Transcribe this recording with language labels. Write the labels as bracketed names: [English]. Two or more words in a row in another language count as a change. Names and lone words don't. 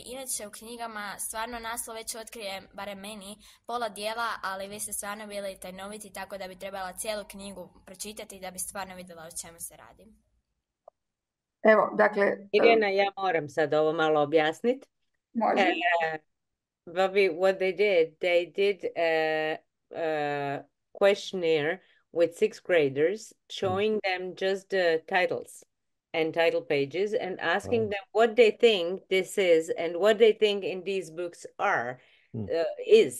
[Croatian] Inače u knjigama stvarno naslov već otkrije, barem meni, pola dijela, ali vi ste stvarno bili tajnoviti tako da bi trebala cijelu knjigu pročitati da bi stvarno vidjela o čemu se radi. Evo, dakle... Irena, ja moram sad ovo malo objasniti. Može. [English] Bobby, what they did a questionnaire with 6th graders, showing them just the titles and title pages and asking them what they think this is and what they think in these books is.